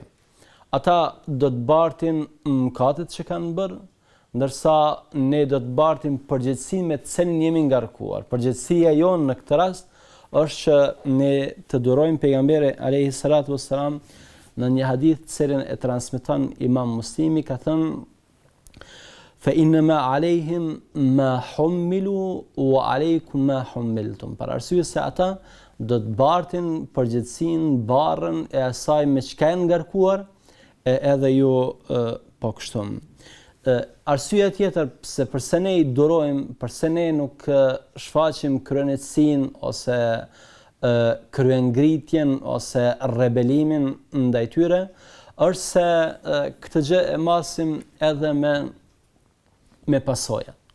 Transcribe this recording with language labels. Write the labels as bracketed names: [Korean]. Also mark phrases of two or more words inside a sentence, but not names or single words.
[Albanian] Ata do të bartin mëkatet që kanë bërë, ndërsa ne do të bartim përgjegjësinë me të cilën jemi ngarkuar. Përgjegjësia jonë në këtë rast është që ne të durojmë pejgamberin [Arabic] عليه الصلاة والسلام. [Albanian] Në një hadith të cilin e transmeton Imam Muslimi, ka thënë: [Arabic] "فإنما عليهم ما حملوا وعليكم ما حملتم." [Albanian] Për arsye se ata do të bartin përgjegjësinë, barrën e asaj me çka janë ngarkuar, edhe ju po kështu. Arsyeja tjetër pse përse ne i durojmë, përse ne nuk shfaqim kryenësinë ose kryengritjen ose rebelimin ndaj tyre, është se këtë gjë e masim edhe me pasojat.